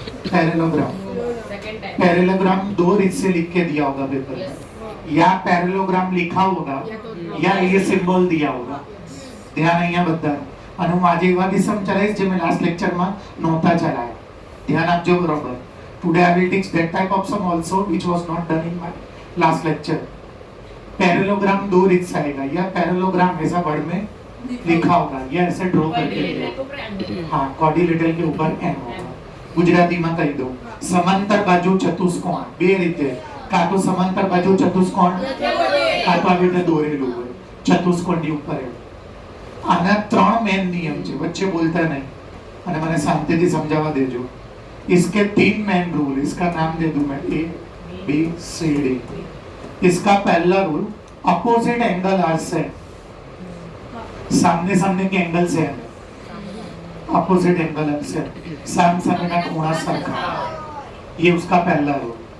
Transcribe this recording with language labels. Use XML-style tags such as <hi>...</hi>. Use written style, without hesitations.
<hi>Parallelogram, parallelogram दो રીત से लिख के दिया होगा पेपर में, या पैरेललोग्राम लिखा होगा या ये सिंबल दिया होगा।</hi> <gu>ધ્યાન અહીંયા બધા અને હું આજે એવા બી સમજાવીશ જે મેં લાસ્ટ લેક્ચરમાં નહોતા ચલાયા, ધ્યાન આપજો બરોબર।</gu> <en>Today I will teach that type of sum also which was not done in my last lecture।</en> <hi>Parallelogram दो રીત से आएगा, या पैरेललोग्राम ऐसा वर्ड में लिखा होगा या ऐसे ड्रॉ करके, हाँ क्वाड्रिलेटरल के ऊपर एन होगा। गुजराती में कही दो, समांतर बाजू चतुष्कोण</hi> <gu>બે રીતે, કાં તો સમાંતર બાજુ ચતુષ્કોણ, કાં તો આવી રીતે દોરેલું હોય ચતુષ્કોણની ઉપર। આના ત્રણ મેન નિયમ છે, વચ્ચે બોલતા નહીં અને મને શાંતિથી સમજાવવા દેજો।</gu> <hi>इसके तीन मेन रूल, इसका नाम दे दूं मैं ए बी सी डी। इसका पहला rule,</hi> <en>opposite angle are same,</en> <hi>सामने सामने के एंगल सेम है, अपोजिट एंगल आर सेम, सामने सामने का कोण सरखा, ये उसका पहला रूल।</hi>